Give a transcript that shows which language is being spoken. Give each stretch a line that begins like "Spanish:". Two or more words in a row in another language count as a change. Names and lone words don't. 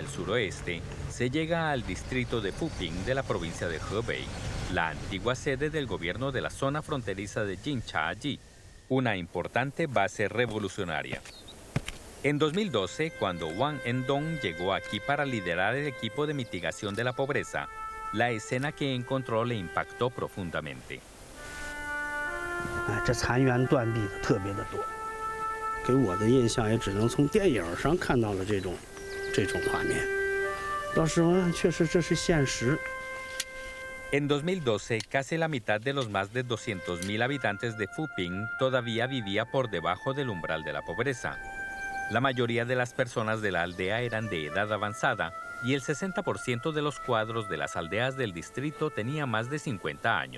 Spanish: el suroeste, se llega al distrito de Fuping de la provincia de Hebei, la antigua sede del gobierno de la zona fronteriza de Jinchaji, una importante base revolucionaria. En 2012, cuando Wang Endong llegó aquí para liderar el equipo de mitigación de la pobreza, la escena que encontró le impactó profundamente.
Chinese: 这残垣断壁的特别的多。给我的印象也只能从电影上看到了这种画面。到时候确实这是现实。
Spanish: En 2012, casi la mitad de los más de 200.000 habitantes de Fuping todavía vivía por debajo del umbral de la pobreza. La mayoría de las personas de la aldea eran de edad avanzada y el 60% de los cuadros de las aldeas del distrito tenía más de 50 años.